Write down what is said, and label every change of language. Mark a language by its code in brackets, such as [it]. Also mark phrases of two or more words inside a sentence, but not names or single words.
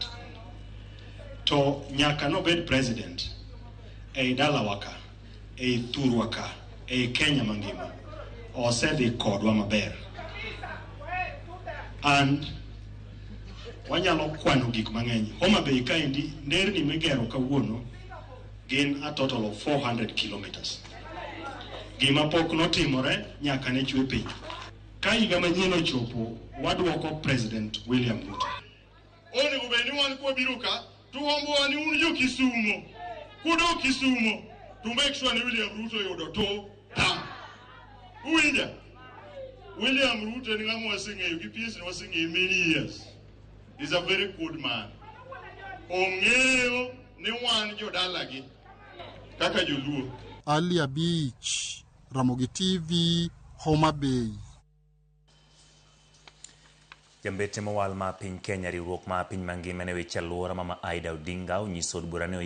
[luo] To nyaka nobed president ei dalawa ka, ei thurwa ka, ei Kenya mangima osedhi kodwa maber. And wanyalo kwano gik mang'eny. Homa Bay kaendi nderni migero kawuono gin [en] a total of 400 kilometers. [luo] Gima pok notimore nyaka ne chwe piny. Ka higa manyien ochopo wadwoko President William Ruto. Onego bed ni wan kwabiro ka to hombo wani un jo Kisumo. Kudo Kisumo [en] to make sure [luo] ni William Ruto yudo to tam. Uwinja? William Ruto ni ng'ama waseng'eyo gi PS ni waseng'eyo [en] many years. He's a very good man. [luo] Ong'eyo ni wan jodalagi kaka joluo. Ali Beach, Ramogi TV, Homa Bay. Jambete mowal ma piny Kenya riwruok ma piny mangima ne weche alwora mama Aida Odinga onyiso od bura ne